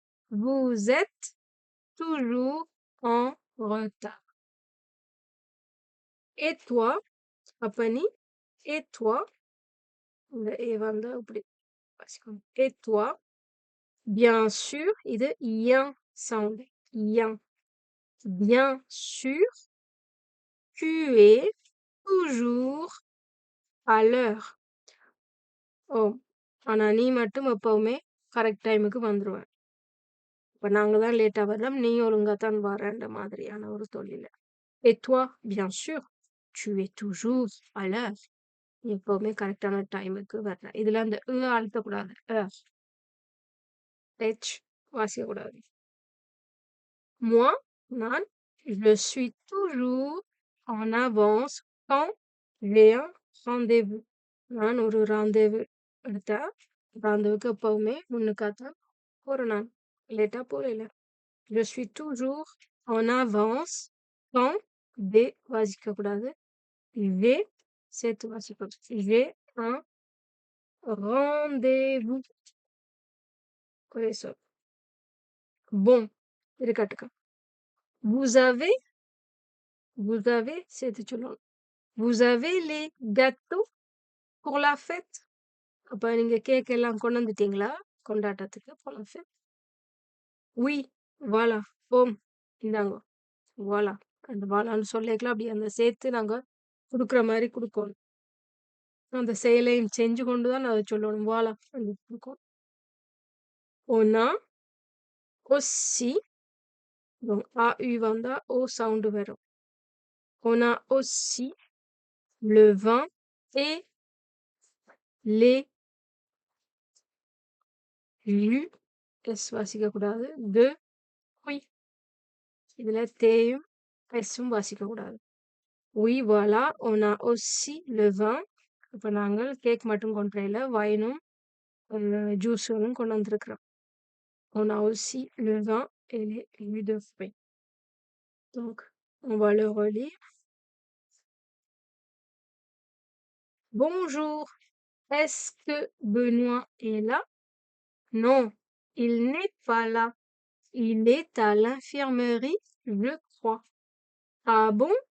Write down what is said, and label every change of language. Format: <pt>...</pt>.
<fr>Vous êtes toujours en retard. Et toi,</fr> <ta>அப்ப நீ</ta> <fr>et toi</fr> <ta>இந்த ஏ வந்து இப்படி வாசிக்கணும்.</ta> <fr>Et toi, bien sûr,</fr> <ta>இது</ta> <fr>yen sound. Yen. Bien sûr, tu es toujours à l'heure.</fr> <ta>ஓ ஆனா நீ மட்டும் எப்பவுமே கரெக்ட் டைமுக்கு வந்துருவ. இப்ப நாங்க தான் லேட்டா வரலாம், நீ ஒழுங்கா தான் வரன்ற மாதிரியான ஒரு தொழில்.</ta> <fr>Et toi, bien sûr, tu es toujours à l'heure.</fr> <ta>நீ எப்பவுமே கரெக்டான டைமுக்கு வர்ற. இதுல அந்த அழுத்தக்கூடாது.</ta> <fr>H</fr> <ta>வாசிக்கக்கூடாது.</ta> <fr>Moi,</fr> <ta>நான்,</ta> <fr>je suis toujours en avance quand j'ai un rendez-vous.</fr> <ta>நான் ஒரு rendez-vous எடுத்தா rendez-vous எப்பவுமே முன்னுக்காத்தான் போறேன் நான். லேட்டா போகல.</ta> <fr>Je suis toujours en avance quand j'ai</fr> <ta>வாசிக்கக்கூடாது.</ta> <fr>J'ai</fr> <ta>சேர்த்து வாசிக்கக்கூடாது.</ta> <fr>J'ai un rendez-vous.</fr> <ta>ஒரே சொல்.</ta> <fr>Bon,</fr> <ta>இருக்கட்டும்.</ta> <fr>Vous avez</fr> <ta>சேர்த்து சொல்லணும்.</ta> <fr>Vous avez les gâteaux pour la fête?</fr> <ta>அப்ப நீங்க கேக் எல்லாம் கொண்டு வந்துட்டீங்களா கொண்டாட்டத்துக்கு</ta> <fr>pour la fête? Oui, voilà.</fr> <ta>ஓம் இந்தாங்க.</ta> <fr>voilà.</fr> <ta>அந்த வாலான்னு சொல்லிக்கலாம். அப்படி அந்த சேர்த்து நாங்க கொடுக்குற மாதிரி கொடுக்கணும். அந்த செயலையும் செஞ்சு கொண்டு தான் அதை சொல்லணும். வாலா அப்படி கொடுக்கும்.</ta> <fr>On a aussi donc AU</fr> <ta>வந்தா</ta> <fr>O sound</fr> <ta>வரும்.</ta> <fr>On a aussi le vin et les jus S</fr> <ta>வாசிக்க கூடாது.</ta> <fr>De fruits.</fr> <ta>இதுல தேயும் எஸ்ஸும் வாசிக்கக்கூடாது.</ta> <fr>Oui, voilà, on a aussi le vin.</fr> <ta>இப்ப நாங்கள் கேக் மட்டும் கொண்டு வரல, வைனும் ஜூஸுகளும் கொண்டு வந்திருக்கிறோம்.</ta> <fr>On a aussi le vin et les jus de fruits. Donc, on va le relire. Bonjour, est-ce que Benoît est là? Non, il n'est pas là. Il est à l'infirmerie, je crois. Ah bon?</fr>